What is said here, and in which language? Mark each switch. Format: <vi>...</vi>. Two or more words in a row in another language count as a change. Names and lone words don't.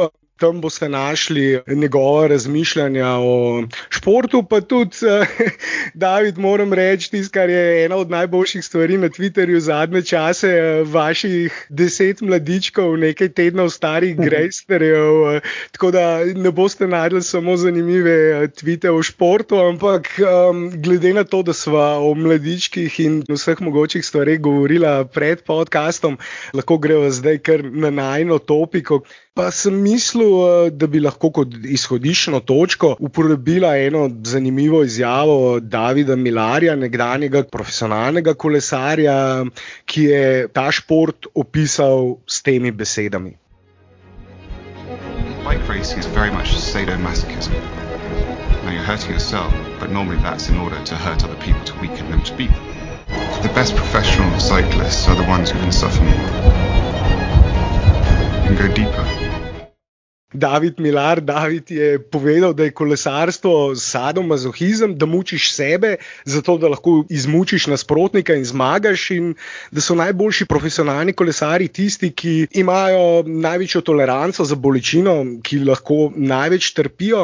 <sl>Tam boste našli njegova razmišljanja o športu, pa tudi, David, moram reči, tisto, kar je ena od najboljših stvari na Twitterju zadnje čase, vaših 10 mladičkov, nekaj tednov starih grejsterjev, tako da ne boste našli samo zanimive tvite o športu, ampak glede na to, da sva o mladičkih in vseh mogočih stvareh govorila pred podcastom, lahko greva zdaj kar na najino topiko. Pa sem mislil, da bi lahko kot izhodiščno točko uporabila eno zanimivo izjavo Davida Millarja, nekdanjega profesionalnega kolesarja, ki je ta šport opisal s temi besedami.</sl> <en>Bike racing is very much sadomasochism. Now you're hurting yourself, but normally that's in order to hurt other people, to weaken them, to beat them. The best professional cyclists are the ones who can suffer more and go deeper.</en> <sl>David Millar, David je povedal, da je kolesarstvo sadomazohizem, da mučiš sebe, zato da lahko izmučiš nasprotnika in zmagaš, in da so najboljši profesionalni kolesarji tisti, ki imajo največjo toleranco za bolečino, ki lahko največ trpijo.</sl>